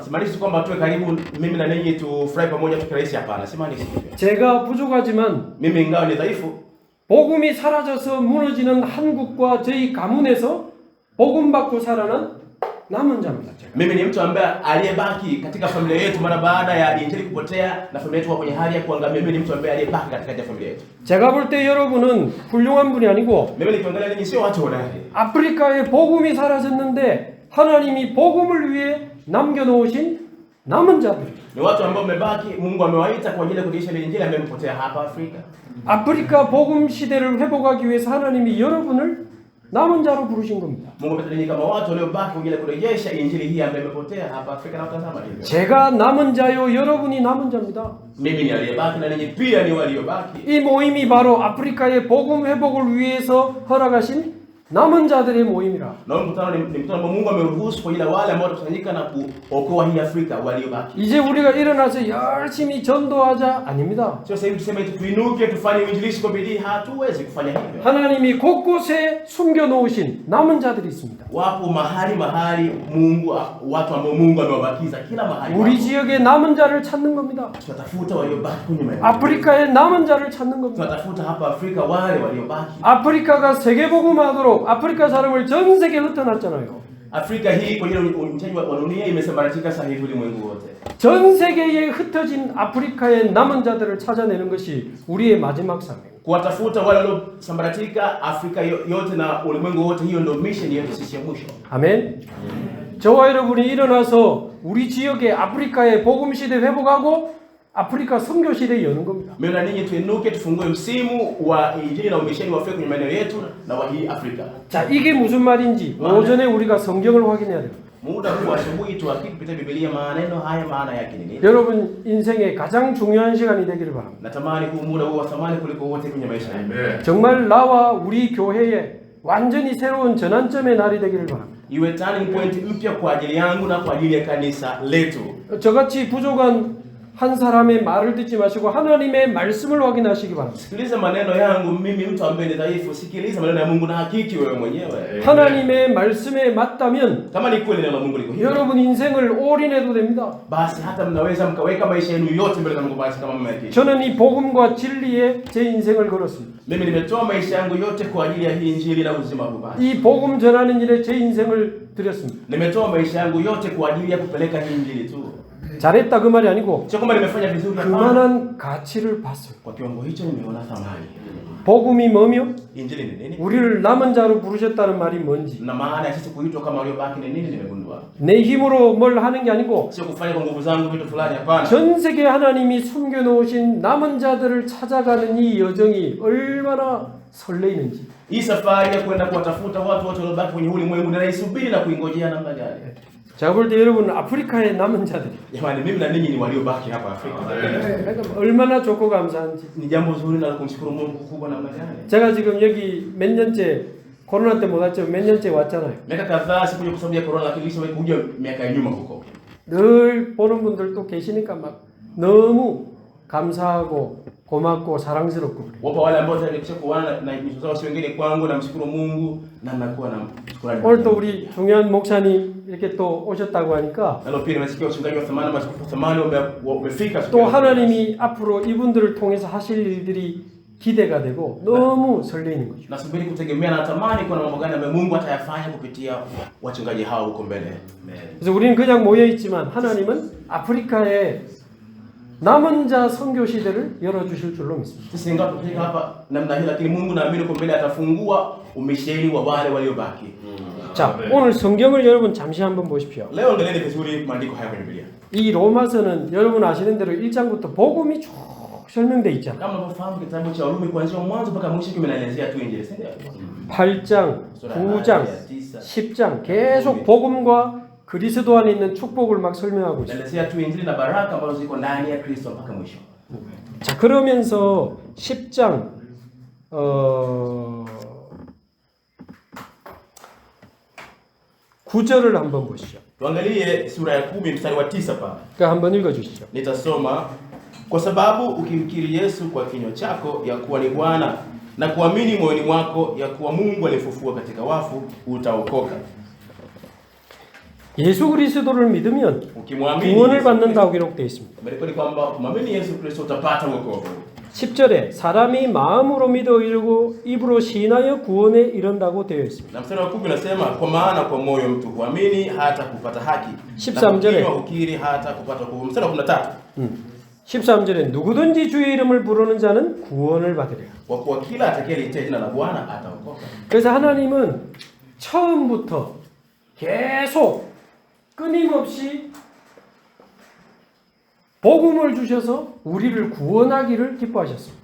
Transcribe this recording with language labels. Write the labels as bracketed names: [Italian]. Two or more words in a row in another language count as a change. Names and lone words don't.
[Swahili] Simaanishi kwamba tuwe karibu mimi na ninyi tufurahi pamoja tukirahisi, hapana. Simaanishi hivyo. [Korean] 제가 부족하지만 [Swahili] Mimi ingawa ni dhaifu, [Korean] 복음이 사라져서 무너지는 한국과 저희 가문에서 복음 받고 살아난 남은 자입니다. 제가. [Swahili] mimi ni mtu ambaye aliyebaki katika familia yetu mara baada ya injili kupotea na familia yetu kwenye hali ya kuangamia. Mimi ni mtu ambaye aliyebaki katika familia yetu. [Korean] 제가 볼 때 여러분은 훌륭한 분이 아니고 [Swahili] Mimi nikiangalia ninyi sio watu hodari. [Korean] 아프리카에 복음이 사라졌는데 하나님이 복음을 위해 남겨놓으신 남은 자들. [Swahili] Ni watu ambao mmebaki, Mungu amewaita kwa ajili ya kudirisha ile injili amepotea hapa Afrika. [Korean] 아프리카 복음 시대를 회복하기 위해서 하나님이 여러분을 남은 자로 부르신 겁니다. [Swahili] Mungu ametulinyi kama watu waliobaki kwa ajili ya kurejesha injili hii ambayo imepotea hapa Afrika na utazama hivyo. [Korean] 제가 남은 자요, 여러분이 남은 자입니다. [Swahili] Mimi ni aliyebaki na ninyi pia ni waliobaki. [Korean] 이 모임이 바로 아프리카의 복음 회복을 위해서 허락하신 남은 자들의 모임이라. [Swahili] Na mkutano ni mkutano ambao Mungu ameruhusu kwa ajili ya wale ambao watakusanyika na kuokoa hii Afrika waliobaki. [Korean] 이제 우리가 일어나서 열심히 전도하자 아닙니다. [Swahili] Sio sasa hivi tuseme tuinuke tufanye uinjilisti kwa bidii, hatuwezi kufanya hivyo. [Korean] 하나님이 곳곳에 숨겨 놓으신 남은 자들이 있습니다. [Swahili] Wapo mahali Mungu, watu ambao Mungu amewabakiza kila mahali. [Korean] 우리 지역의 남은 자를 찾는 겁니다. [Swahili] Tunatafuta waliobaki kwenye maeneo. [Korean] 아프리카의 남은 자를 찾는 겁니다. [Swahili] Tunatafuta hapa Afrika wale waliobaki. [Korean] 아프리카가 세계복음화하도록 아프리카 사람을 전 세계에 흩어놨잖아요. [Swahili] Afrika hii kwa ajili ya uinjilisti wa dunia imesambaratika sasa hivi ulimwengu wote. [Korean] 전 세계에 흩어진 아프리카의 남은 자들을 찾아내는 것이 우리의 마지막 사명. [Swahili] Kuwatafuta wale waliosambaratika Afrika yote na ulimwengu wote, hiyo ndio mission yetu sisi ya mwisho. [Korean] 아멘. 저와 여러분이 일어나서 우리 지역의 아프리카의 복음 시대 회복하고 아프리카 선교 시대 여는 겁니다. [Swahili] Mimi na ninyi tuinuke tufungue msimu wa injili na umisheni wa Afrika kwenye maeneo yetu na wa hii Afrika. [Korean] 자, 이게 무슨 말인지 오전에 우리가 성경을 확인해야 돼요. [Swahili] Muda huu asubuhi tuhakiki kupitia Biblia maneno haya maana yake ni nini? [Korean] 여러분 인생의 가장 중요한 시간이 되기를 바랍니다. [Swahili] Natamani huu muda huo wa thamani kuliko wote kwenye maisha yangu. [Korean] 정말 나와 우리 교회에 완전히 새로운 전환점의 날이 되기를 바랍니다. [Swahili] Iwe [English] turning point [Swahili] mpya kwa ajili yangu na kwa ajili ya kanisa letu. [Korean] 저같이 부족한 한 사람의 말을 듣지 마시고 하나님의 말씀을 확인하시기 바랍니다. [Swahili] Sikiliza maneno yangu mimi mtu ambaye ni dhaifu, sikiliza maneno ya Mungu na hakiki wewe mwenyewe. [Korean] 하나님의 말씀에 맞다면 [Swahili] Kama ni kweli neno la Mungu liko hivyo, [Korean] 여러분 인생을 올인해도 됩니다. [Swahili] basi hata mnaweza mkaweka maisha yenu yote mbele za Mungu basi kama mmekiri. [Korean] 저는 이 복음과 진리에 제 인생을 걸었습니다. [Swahili] Mimi nimetoa maisha yangu yote kwa ajili ya hii injili na uzima huu basi. [Korean] 이 복음 전하는 일에 제 인생을 드렸습니다. [Swahili] Nimetoa maisha yangu yote kwa ajili ya kupeleka hii injili tu. [Korean] 잘했다 그 말이 아니고 [Swahili] Sio kwamba nimefanya vizuri hapana. [Korean] 그만한 가치를 봤어요. [Swahili] Kwa kiwango hicho nimeona thamani. [Korean] 복음이 뭐며 [Swahili] Injili ni nini? [Korean] 우리를 남은 자로 부르셨다는 말이 뭔지 [Swahili] Na maana ya sisi kuitwa kama waliobaki ni nini nimegundua. [Korean] 내 힘으로 뭘 하는 게 아니고 [Swahili] Sio kufanya kwa nguvu zangu vitu fulani hapana. [Korean] 전 세계 하나님이 숨겨놓으신 남은 자들을 찾아가는 이 여정이 얼마나 설레이는지 [Swahili] Hii safari ya kwenda kuwatafuta watu wote waliobaki kwenye ulimwengu ninaisubiri na kuingojea namna gani? [Korean] 제가 볼 때 여러분은 아프리카의 남은 자들이 [Swahili] Jamani, mimi na ninyi ni waliobaki hapa Afrika. [Korean] 그러니까 얼마나 좋고 감사한지. [Swahili] Ni jambo zuri na kumshukuru Mungu kubwa namna gani? [Korean] 제가 지금 여기 몇 년째 코로나 때 못 왔지만 몇 년째 왔잖아요. [Swahili] Miaka kadhaa sikuja kwa sababu ya corona, lakini nishawahi kuja miaka ya nyuma huko. [Korean] 늘 보는 분들도 계시니까 막 너무 감사하고 고맙고 사랑스럽고 그래요. [Swahili] Wapo wale ambao tayari kuona na nyuso zao si wengine kwangu, na mshukuru Mungu na nakuwa na shukrani. [Korean] 오늘 또 우리 중요한 목사님 이렇게 또 오셨다고 하니까 [Swahili] Nalo pia nimesikia wachungaji wa thamani maaskofu thamani wamefika. [Korean] 또 하나님이 앞으로 이분들을 통해서 하실 일들이 기대가 되고 너무 설레이는 거죠. [Swahili] Nasubiri kutegemea na natamani kuna mambo gani ambayo Mungu atayafanya kupitia wachungaji hao huko mbele. [Korean] 그래서 우리는 그냥 모여 있지만 하나님은 아프리카에 남은 자 선교 시대를 열어 주실 줄로 믿습니다. [Swahili] Sisi ingawa tufika hapa namna hii, lakini Mungu naamini kwa mbele atafungua umisheni wa wale waliobaki. [Korean] 자, 오늘 성경을 여러분 잠시 한번 보십시오. [Swahili] Leo angalieni vizuri maandiko haya kwenye Biblia. [Korean] 이 로마서는 여러분 아시는 대로 1장부터 복음이 쭉 설명돼 있잖아요. [Swahili] Kama mnafahamu kitabu cha Warumi kuanzia mwanzo mpaka mwisho kinaelezea tu injili, si ndio? [Korean] 8장, 9장, 10장 계속 복음과 그리스도 안에 있는 축복을 막 설명하고 있어요. [Swahili] Naelezea tu injili na baraka ambazo ziko ndani ya Kristo mpaka mwisho. [Korean] 자, 그러면서 10장 9절을 한번 보시죠. [Swahili] Tuangalie sura ya 10 mstari wa 9 pale. [Korean] 그러니까 한번 읽어 주시죠. [Swahili] Nitasoma, kwa sababu ukimkiri Yesu kwa kinywa chako ya kuwa ni Bwana na kuamini moyoni mwako ya kuwa Mungu alifufua katika wafu utaokoka. [Korean] 예수 그리스도를 믿으면 [Swahili] Ukimwamini [Korean] 구원을 받는다고 기록되어 있습니다. [Swahili] Imerekodi kwamba kumwamini Yesu Kristo utapata wokovu. [Korean] 10절에 사람이 마음으로 믿어 이르고 입으로 시인하여 구원에 이른다고 되어 있습니다. [Swahili] Na mstari wa 10 unasema kwa maana kwa moyo mtu huamini hata kupata haki. [Korean] 13절에 [Swahili] hukiri hata kupata wokovu. Mstari wa 13. [Korean] 13절에 누구든지 주의 이름을 부르는 자는 구원을 받으리라. [Swahili] Kwa kuwa kila atakayeliitia jina la Bwana ataokoka. [Korean] 그래서 하나님은 처음부터 계속 끊임없이 복음을 주셔서 우리를 구원하기를 기뻐하셨습니다.